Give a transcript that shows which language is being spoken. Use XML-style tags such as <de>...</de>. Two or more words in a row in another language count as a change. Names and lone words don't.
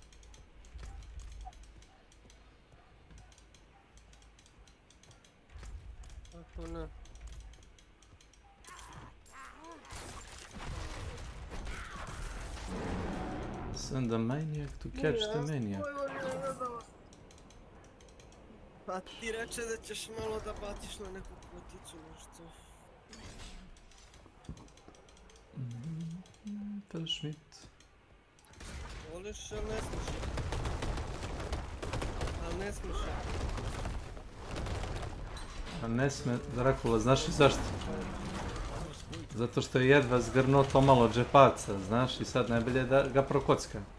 <sr>Ako ne.</sr> <en>Send the maniac to catch the maniac.</en> <sr>Pa ti reče da ćeš malo da baciš na neku kuticu, nešto.</sr> <en>Fresh meat.</en> <sr>Voliš ili ne smiješ? Ali ne smiješ. A ne sme, Drakula, znaš i zašto? Zato što je jedva zgrnuo to malo džepaca, znaš, i sad najbolje da ga prokocka.</sr>